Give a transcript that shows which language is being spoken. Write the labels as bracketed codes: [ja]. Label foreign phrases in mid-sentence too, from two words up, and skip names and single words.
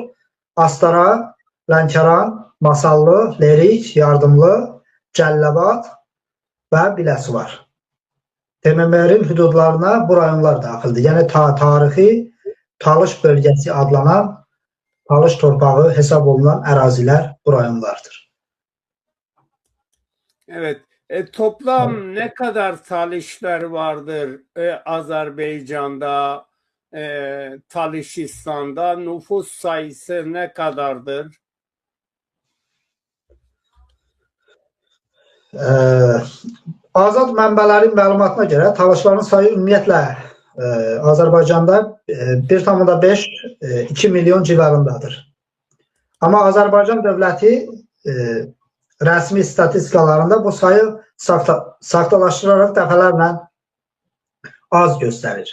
[az] Astara, Lənkəran, Masallı, Lerik, Yardımlı, Cəlilabad və Biləsuvar. TMMR-in hüdudlarına bu rayonlar daxildir. Yəni tarixi Talış bölgəsi adlanan Talış torpağı hesab olunan ərazilər bu rayonlardır. [tr] Evet. Toplam ne kadar Talişler vardır Azerbaycan'da, Talişistan'da? Nüfus sayısı ne kadardır? [az] Azad mənbələrin məlumatına görə Talışların sayı ümumiyyətlə Azərbaycanda 1,5-2 milyon civarındadır. Amma Azərbaycan dövləti rəsmi statistikalarında bu sayı saxtalaşdıraraq dəfələrlə az göstərir.